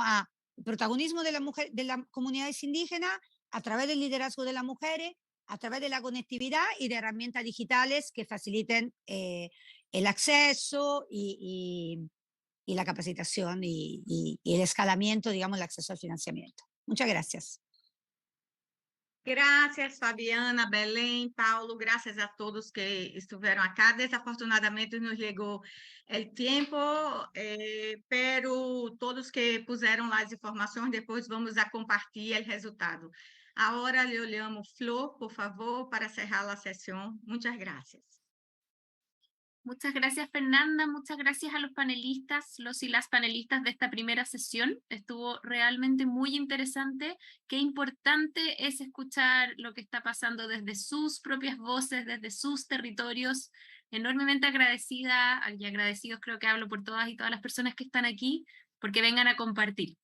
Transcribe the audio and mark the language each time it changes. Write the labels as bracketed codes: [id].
[es] A el protagonismo de las comunidades indígenas a través del liderazgo de las mujeres, a través de la conectividad y de herramientas digitales que faciliten el acceso y la capacitación y el escalamiento, digamos, el acceso al financiamiento. Muchas gracias. [pt] Graças, Fabiana, Belém, Paulo, graças a todos que estiveram [es] acá. Desafortunadamente [pt] nos chegou o tempo, [es] pero [pt] todos que puseram lá as informações, depois [es] vamos a [pt] compartilhar o resultado. Agora lhe olhamos, Flor, por favor, para [es] cerrar [pt] a sessão. Muitas graças. [es] Muchas gracias, Fernanda. Muchas gracias a los panelistas, los y las panelistas de esta primera sesión. Estuvo realmente muy interesante. Qué importante es escuchar lo que está pasando desde sus propias voces, desde sus territorios. Enormemente agradecida y agradecidos, creo que hablo por todas y todas las personas que están aquí, porque vengan a compartir.